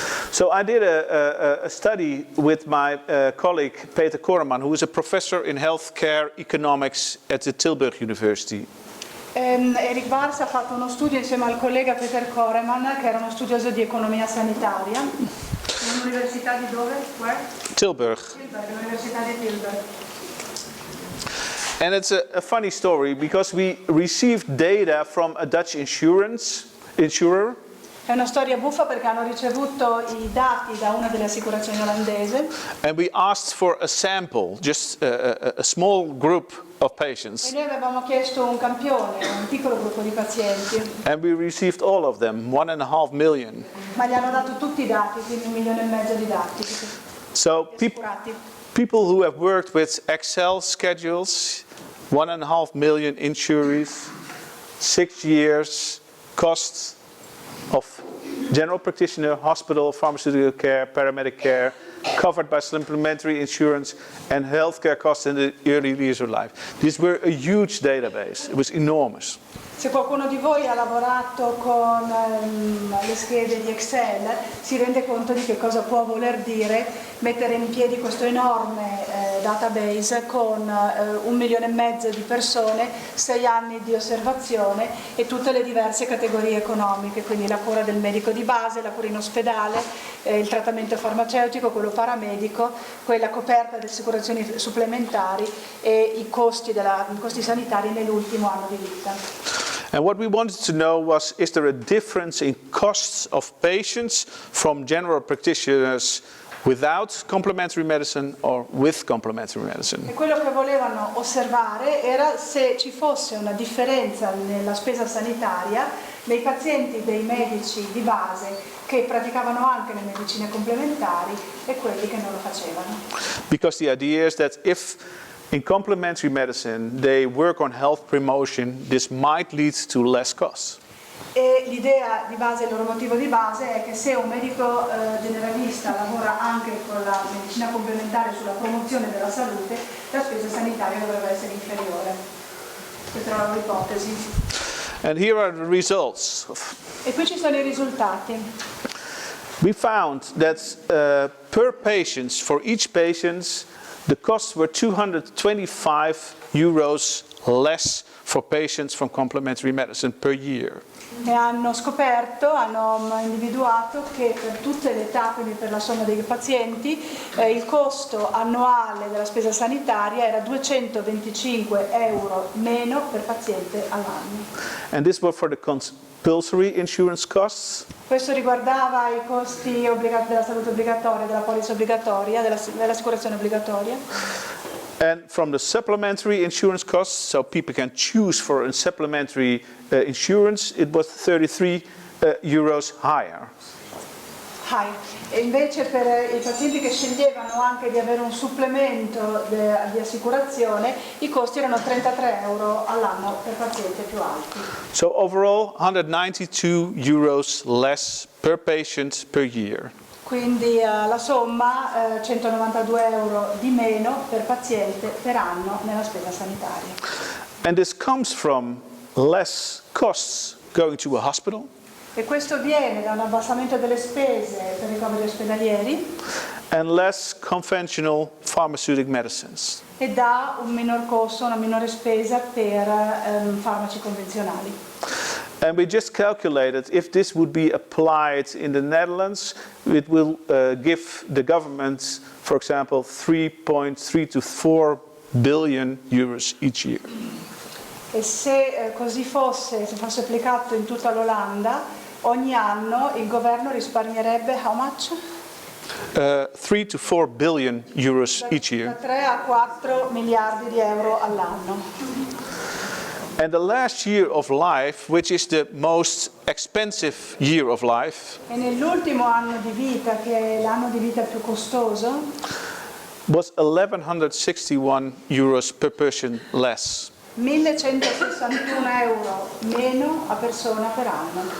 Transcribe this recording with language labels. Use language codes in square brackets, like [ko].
[en] So I did a study with my colleague Peter Koreman, who is a professor in healthcare economics at the Tilburg University. [it] Erik Baars ha fatto uno studio insieme al collega Peter Koreman, che era uno studioso di economia sanitaria, in un'università di dove? [en] Where? Tilburg. [it] Tilburg, l'università di Tilburg. [en] And it's a funny story because we received data from a Dutch insurer. [it] È una storia buffa perché hanno ricevuto i dati da una delle assicurazioni olandese. [en] And we asked for a sample, just a small group of patients. [it] E noi avevamo chiesto un campione, un piccolo gruppo di pazienti. [en] And we received all of them, 1.5 million. [it] Ma gli hanno dato tutti i dati, quindi 1,5 milioni di dati. [en] So people who have worked with Excel schedules, 1.5 million injuries, 6 years, costs of general practitioner, hospital, pharmaceutical care, paramedic care, covered by supplementary insurance, and healthcare costs in the early years of life. These were a huge database. It was enormous. [it] Se qualcuno di voi ha lavorato con le schede di Excel, si rende conto di che cosa può voler dire mettere in piedi questo enorme database con 1,5 milioni di persone, 6 anni di osservazione e tutte le diverse categorie economiche, quindi la cura del medico di base, la cura in ospedale, il trattamento farmaceutico, quello paramedico, quella coperta dalle assicurazioni supplementari e i costi sanitari nell'ultimo anno di vita. [en] And what we wanted to know was, is there a difference in costs of patients from general practitioners without complementary medicine or with complementary medicine? [it] E quello che volevano osservare era se ci fosse una differenza nella spesa sanitaria dei pazienti dei medici di base che praticavano anche le medicine complementari e quelli che non lo facevano. [en] Because the idea is that if in complementary medicine, they work on health promotion. This might lead to less costs. [it] E l'idea di base, il loro motivo di base è che se un medico generalista lavora anche con la medicina complementare sulla promozione della salute, la spesa sanitaria dovrebbe essere inferiore. Questa è la loro ipotesi. [en] And here are the results. [it] E qui ci sono i risultati. [en] We found that per patient, for each patient, the costs were €225 less for patients from complementary medicine per year. [it] E hanno scoperto, hanno individuato che per tutte le età, quindi per la somma dei pazienti, il costo annuale della spesa sanitaria era €225 meno per paziente all'anno. [en] And this was for the compulsory insurance costs. [it] Questo riguardava i costi della salute obbligatoria, della polizza obbligatoria, dell'assicurazione obbligatoria. [en] And from the supplementary insurance costs, so people can choose for a supplementary insurance, it was €33 higher. [it] E invece per i pazienti che sceglievano anche di avere un supplemento di assicurazione, i costi erano €33 all'anno per paziente più alti. [en] So overall, €192 less per patient per year. [it] Quindi la somma €192 di meno per paziente per anno nella spesa sanitaria. [en] And this comes from less costs going to a hospital. [it] E questo viene da un abbassamento delle spese per i ricoveri ospedalieri [en] And less conventional pharmaceutic medicines. [it] e da un minor costo, una minore spesa per farmaci convenzionali. [en] And we just calculated if this would be applied in the Netherlands, it will give the government, for example, 3.3 to 4 billion euros each year. [it] E se così fosse, se fosse applicato in tutta l'Olanda, ogni anno il governo risparmierebbe [en] how much? 3 to 4 billion euros each [it] Da [en] year. [it] 3 a 4 miliardi di euro all'anno. [en] And the last year of life, which is the most expensive year of life, [it] E nell'ultimo anno di vita, che è l'anno di vita più costoso, [en] was 1161 euros per person less, [it] 1.161 euro meno a persona per anno.